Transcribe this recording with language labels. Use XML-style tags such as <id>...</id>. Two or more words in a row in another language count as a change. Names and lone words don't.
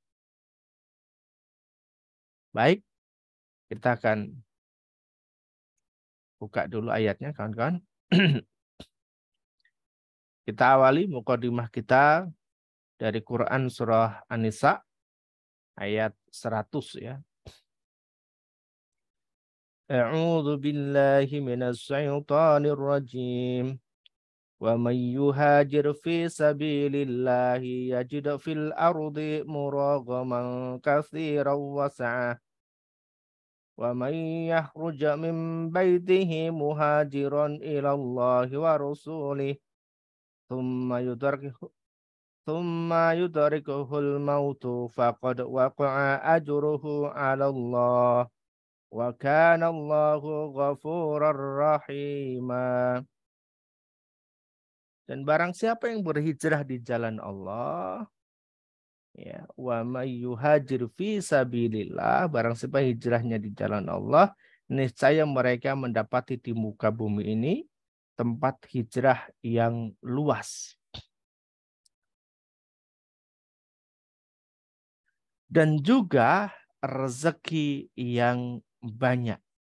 <id>Baik, kita akan buka dulu ayatnya kawan-kawan. Kita awali mukadimah kita dari Quran surah An-Nisa ayat 100 ya.</id> <ar>أعوذ بالله من الشيطان الرجيم. ومن يهاجر في سبيل الله يجد في الأرض مراغما كثيرا وسعة. ومن يخرج من بيته مهاجرا إلى الله ورسوله ثم يدركه الموت فقد وقع أجره على الله وكان الله غفورا رحيما.</ar> <id>Dan barang siapa yang berhijrah di jalan Allah, ya,</id> <ar>ومن يهاجر في سبيل الله,</ar> <id>barang siapa hijrahnya di jalan Allah, niscaya mereka mendapati di muka bumi ini tempat hijrah yang luas. Dan juga rezeki yang banyak.</id>